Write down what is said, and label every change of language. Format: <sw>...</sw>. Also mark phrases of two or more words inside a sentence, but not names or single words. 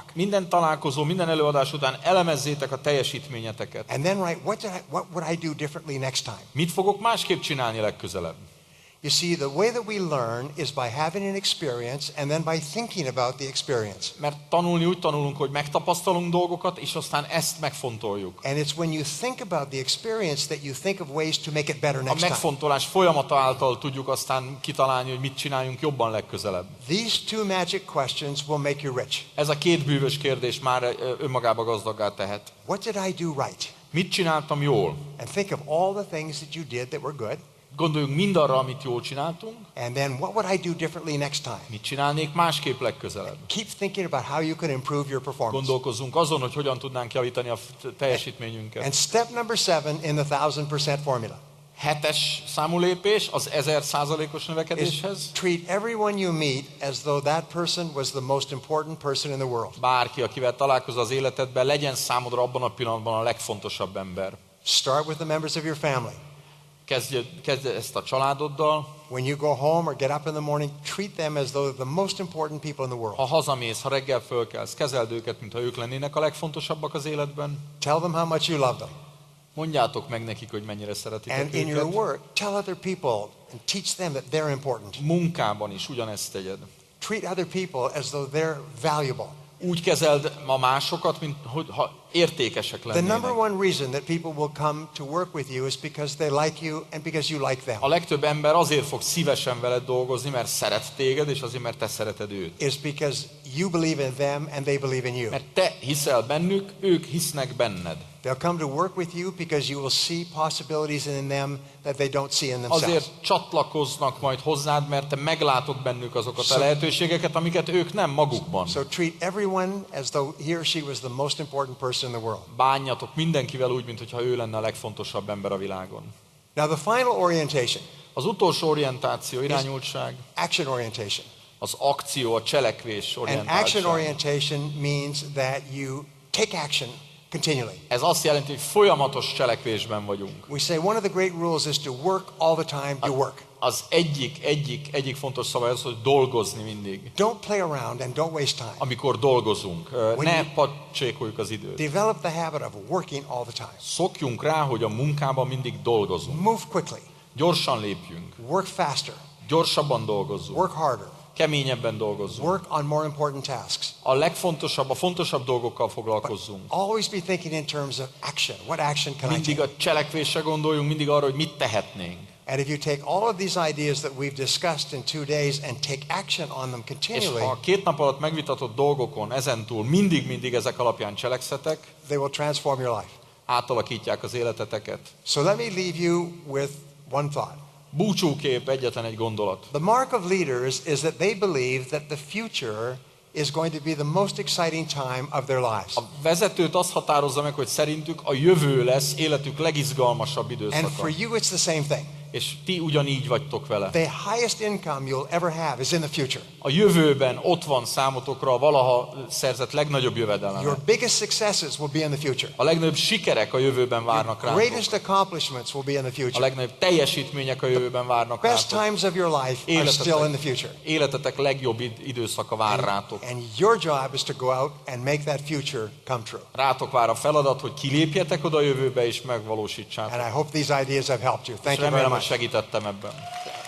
<hu>Minden találkozó, minden előadás után elemezzétek a teljesítményeteket.</hu> <en>And then write, what would I do differently next time?</en> <hu>Mit fogok másképp csinálni legközelebb?</hu> <en>You see, the way that we learn is by having an experience and then by thinking about the experience.</en> <hu>Mert tanulni úgy tanulunk, hogy megtapasztalunk dolgokat, és aztán ezt megfontoljuk.</hu> <en>And it's when you think about the experience that you think of ways to make it better</en> <hu>A</hu> <en>next time.</en> <hu>megfontolás folyamata által tudjuk aztán kitalálni, hogy mit csináljunk jobban legközelebb.</hu> <en>These 2 magic questions will make you rich.</en> <hu>Ez a 2 bűvös kérdés már önmagába gazdaggá tehet.</hu> <en>What did I do right?</en> <hu>Mit csináltam jól?</hu> <en>And think of all the things that you did that were good.</en> <hu>Gondoljunk mindarra, amit jól csináltunk.</hu> <en>And then what would I do differently next time?</en> <hu>Mit csinálnék másképp legközelebb?</hu> <en>Keep thinking about how you can improve your performance.</en> <hu>Gondolkozzunk azon, hogy hogyan tudnánk javítani a teljesítményünket.</hu> <en>And step number 7 in the 1000% formula</en> <hu>7. számú lépés az 1000%-os</hu> <en>is</en> <hu>növekedéshez.</hu> <en>treat everyone you meet as though that person was the most important person in the world.</en> <hu>Bárki, akivel találkozol az életedben, legyen számodra abban a pillanatban a legfontosabb ember.</hu> <en>Start with the members of your family.</en> <hu>Kezdj ezt a családoddal.</hu> <en>When you go home or get up in the morning, treat them as though they're the most important people in the world.</en> <hu>Ha hazamész, ha reggel fölkelsz, kezeld őket, mintha ők lennének a legfontosabb az életben.</hu> <en>Tell them how much you love them.</en> <hu>Mondjátok meg nekik, hogy mennyire szeretitek</hu> <en>And in your</en> <hu>őket.</hu> <en>work, tell other people and teach them that they're important.</en> <hu>Munkában is ugyanezt tegyed.</hu> <en>Treat other people as though they're valuable.</en> <hu>Úgy kezeld ma másokat, mint ha értékesek</hu> <en>The</en> <hu>lennének.</hu> <en>number one reason that people will come to work with you is because they like you and because you like them.</en> <hu>A legtöbb ember azért fog szívesen veled dolgozni, mert szeret téged, és azért, mert te szereted őt.</hu> <en>Is because you believe in them and they believe in you.</en> <hu>Mert te hiszel bennük, ők hisznek benned.</hu> <en>They'll come to work with you because you will see possibilities in them that they don't see in themselves.</en> <hu>Azért csatlakoznak majd hozzád, mert te meglátod bennük azokat a lehetőségeket, amiket ők nem magukban.</hu> <en>So treat everyone as though he or she was the most important person in the world.</en> <hu>Bánjatok mindenkivel úgy, mintha ő lenne a legfontosabb ember a világon.</hu> <en>Now the final orientation,</en> <hu>Az utolsó orientáció, irányultság,</hu> <en>action orientation.</en> <hu>az akció, a cselekvés</hu> <en>And action</en> <hu>orientáltság.</hu> <en>orientation means that you take action continually.</en> <hu>Ez azt jelenti, hogy folyamatos cselekvésben vagyunk.</hu> <en>We say one of the great rules is to work all the time, you work.</en> <hu>Az egyik fontos szabály az, hogy dolgozni mindig.</hu> <en>Don't play around and don't waste time.</en> <hu>Amikor dolgozunk, ne pacsékoljuk az időt.</hu> <en>Develop the habit of working all the time.</en> <hu>Szokjunk rá, hogy a munkában mindig dolgozunk.</hu> <en>Move quickly.</en> <hu>Gyorsan lépjünk.</hu> <en>Work faster.</en> <hu>Gyorsabban dolgozzunk.</hu> <en>Work harder.</en> <hu>Keményebben dolgozzunk.</hu> <en>Work on more important tasks.</en> <hu>A fontosabb dolgokkal foglalkozzunk.</hu> <en>Always be thinking in terms of action. What action can I</en> <hu>Mindig</hu> <en>take?</en> <hu>a cselekvésre gondoljunk, mindig arra, hogy mit tehetnénk.</hu> <en>And if you take all of these ideas that we've discussed in 2 days and take action on them</en> <hu>És</hu> <en>continually,</en> <hu>ha a 2 nap alatt megvitatott dolgokon ezentúl mindig ezek alapján cselekszetek,</hu> <en>they will transform your life.</en> <hu>átalakítják az életeteket.</hu> <en>So let me leave you with one thought.</en> <hu>Búcsúkép egyetlen egy gondolat.</hu> <en>The mark of leaders is that they believe that the future is going to be the most exciting time of their lives.</en> <hu>A vezetőt azt határozza meg, hogy szerintük a jövő lesz életük legizgalmasabb</hu> <en>And</en> <hu>időszaka.</hu> <en>for you it's the same thing.</en> <hu>És ti ugyanígy vagytok vele.</hu> <en>The highest income you'll ever have is in the future.</en> <hu>A jövőben ott van számotokra a valaha szerzett legnagyobb jövedelem.</hu> <en>Your biggest successes will be in the future.</en> <hu>A legnagyobb sikerek a jövőben várnak rátok.</hu> <en>Greatest accomplishments will be in the</en> <hu>A</hu> <en>future.</en> <hu>legnagyobb teljesítmények a jövőben várnak</hu> <en>Best</en> <hu>rátok.</hu> <en>times of your life are still in the future.</en> <hu>Életetek legjobb időszaka vár rátok.</hu> <en>And your job is to go out and make that future come true.</en> <hu>Rátok vár a feladat, hogy kilépjetek oda a jövőbe és megvalósítsátok.</hu> <en>And I hope these ideas have helped you. Thank</en> <hu>És</hu> <en>you very</en> <hu>remélem, hogy</hu> <en>much.</en> <hu>segítettem ebben.</hu>